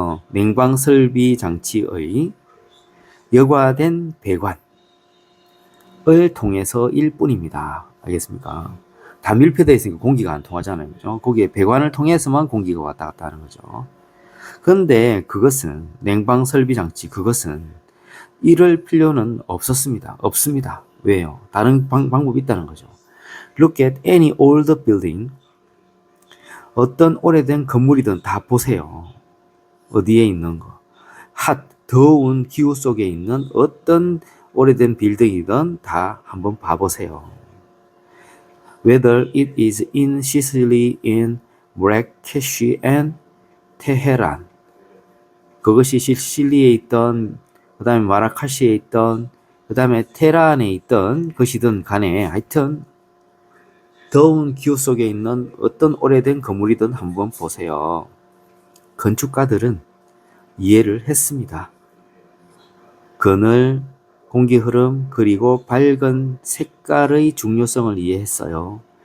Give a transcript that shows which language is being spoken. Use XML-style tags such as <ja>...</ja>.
<ko>냉방 설비 장치의 여과된 배관을 통해서일 뿐입니다. 알겠습니까? 다 밀폐되어 있으니까 공기가 안 통하잖아요. 그죠? 거기에 배관을 통해서만 공기가 왔다 갔다 하는 거죠. 그런데 그것은, 냉방 설비 장치, 그것은 이럴 필요는 없습니다. 왜요? 다른 방법이 있다는 거죠.</ko> <en>Look at any old building.</en> <ko>어떤 오래된 건물이든 다 보세요. 어디에 있는 거. 더운 기후 속에 있는 어떤 오래된 빌딩이든 다 한번 봐보세요.</ko> <en>Whether it is in Sicily, in Marrakesh and Tehran.</en> <ko>그것이 시실리에 있던, 그 다음에 마라카시에 있던, 그 다음에 테헤란에 있던 것이든 간에 하여튼 더운 기후 속에 있는 어떤 오래된 건물이든 한번 보세요. 건축가들은 이해를 했습니다. 그늘, 공기 흐름, 그리고 밝은 색깔의 중요성을 이해했어요.</ko>